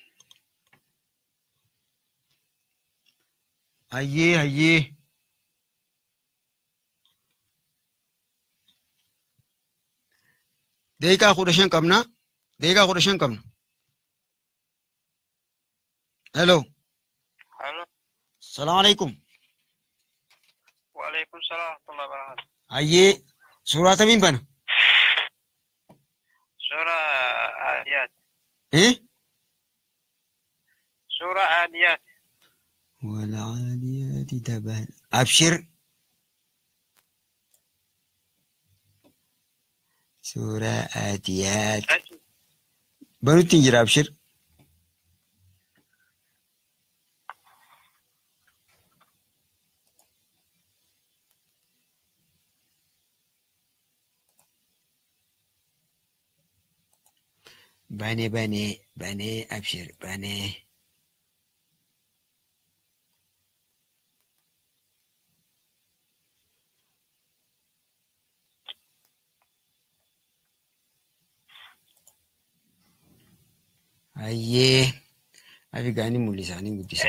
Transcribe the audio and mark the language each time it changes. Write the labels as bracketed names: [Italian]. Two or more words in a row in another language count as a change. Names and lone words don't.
[Oromo] Ayyee. Deeqaa 15 qabna. Hello. [Arabic] سلام عليكم. وعليكم السلام ورحمة الله وبركاته. [Oromo] Ayyee suuraa tamiin bana? [Arabic] سورة عاديات. سورة عاديات. والعاديات ضبحا. أبشر. سورة عاديات. بنو تنجر أبشر. بني أبشر بني. [Oromo] Ayyee abi gaanii mul'isaanii guddisa.